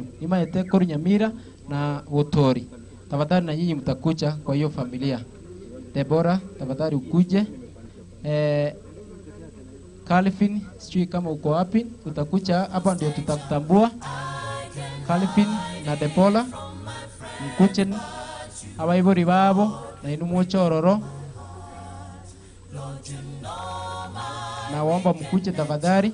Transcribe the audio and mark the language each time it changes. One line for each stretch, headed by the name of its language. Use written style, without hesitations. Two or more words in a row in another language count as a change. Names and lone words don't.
Swahili: Ima Etekuru, Nyamira na Wotori. Tafadhali na nyinyi mtakuja kwa hiyo familia. Deborah, tafadhali ukuje. Calvin, sijui kama uko wapi, utakuja hapa ndio tutakutambua. Calvin na Deborah, mkuje
Gusii: abaibori babo na inu mochororo.
Swahili: Na waomba mkuje tafadhali.